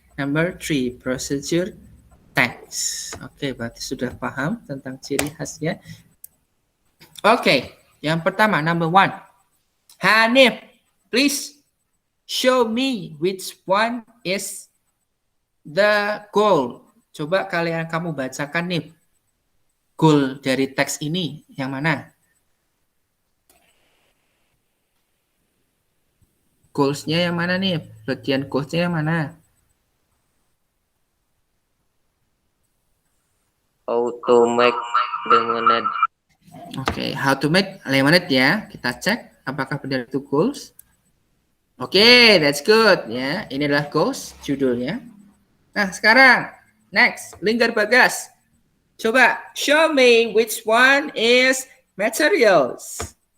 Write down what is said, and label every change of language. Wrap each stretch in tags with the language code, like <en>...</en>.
<en>Number 3, procedure text.</en> <id>Oke, berarti sudah paham tentang ciri khasnya. Oke, yang pertama, number 1.</id> <en>Hanif, please show me which one is the goal.</en> <id>Coba kamu bacakan nih. Goal dari teks ini yang mana? Goals-nya yang mana nih? Bagian goals-nya yang mana?</id> <en>How to make lemonade. Oke, how to make lemonade ya.</en> <id>Kita cek apakah benar itu goals. Oke,</id> <en>that's good</en> <id>ya. Ini adalah goals judulnya. Nah, sekarang next, Linggar Bagas.</id> <en>Coba show me which one is materials.</en>